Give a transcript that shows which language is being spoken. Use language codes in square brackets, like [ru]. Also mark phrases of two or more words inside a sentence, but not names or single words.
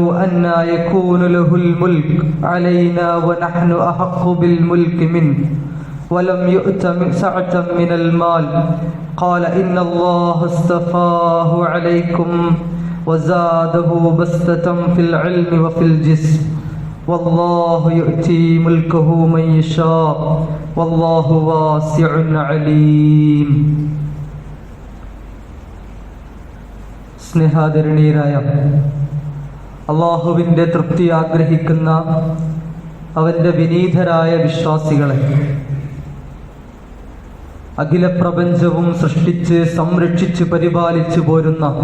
[ar] أنى يكون له الملك علينا ونحن أحق بالملك منه ولم يؤت سعة من المال قال إن الله اصطفاه عليكم وزاده بسطة في العلم وفي الجسم والله يؤتي ملكه من يشاء والله واسع عليم. [ml] സ്നേഹാദരണീയരായ അള്ളാഹുവിൻ്റെ തൃപ്തി ആഗ്രഹിക്കുന്ന അവൻ്റെ വിനീതരായ വിശ്വാസികളെ, അഖില പ്രപഞ്ചവും സൃഷ്ടിച്ച് സംരക്ഷിച്ച് പരിപാലിച്ചു പോരുന്ന